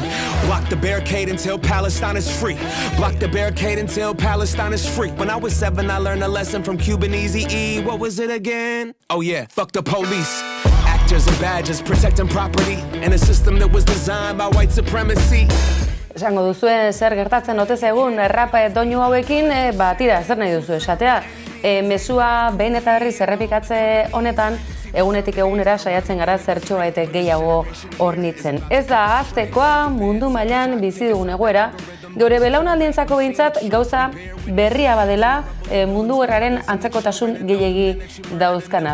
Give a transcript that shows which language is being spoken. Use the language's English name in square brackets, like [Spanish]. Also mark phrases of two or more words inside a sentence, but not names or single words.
[English] Block the barricade until Palestine is free. Block the barricade until Palestine is free. When I was 7, I learned a lesson from Cuban Eazy-E. What was it again? Oh yeah, fuck the police. Actors and badges protecting property in a system that was designed by white supremacy. [Basque] Esango duzue zer gertatzen ote zegun rapa doinu hauekin, tira, zer nahi duzu esatea. Mezua behin eta berriz errepikatze honetan, egunetik egunera saiatzen gara zertxo baitek gehiago hornitzen. Ez da ahaztekoa mundu mailan bizi dugun egoera, geure belaunaldientzako behintzat gauza berria badela mundu gerraren antzekotasun gehiegi dauzkana.